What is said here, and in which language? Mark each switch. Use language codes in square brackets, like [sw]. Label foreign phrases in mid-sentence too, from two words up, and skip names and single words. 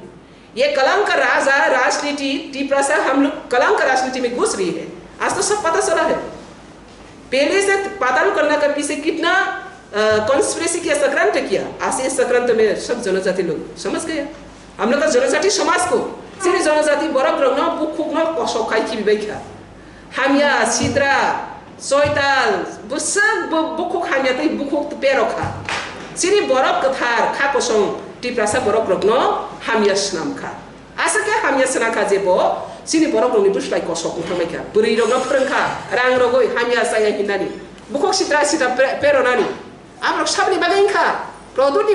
[hi] ये कलंक राजा राजनीति तिपरासा हम लोग कलंक राजनीति में घुस रही है। आज तो सब पता चला है। पहले से पाताल करने का पीछे कितना कॉन्स्पिरेसी किया, सक्रांत किया। आज इस सक्रांत में सब जनजाति लोग समझ गए। हम लोग का जनजाति समाज को सिर्फ जनजाति [trp] बरक रंगना बुखुकना कसौखाई की बिबाइखा हामिया सिद्रा सोइताल बुसक बुखुक हामिया तै बुखुक पेरोखा सिरि बरक कथार खा कसं तिपरासा बरक रंगनो हामिया स्नाम खा आसा के हामिया स्ना खा जेबो सिरि बरक रंगनि बुसलाय कसौक थमाइखा बुरै रंगना फोरोंखा रां रगै हामिया साया हिनानि बुखुक सिद्रा पेरोनानि आमरक साबनि बागैखा प्रदुनि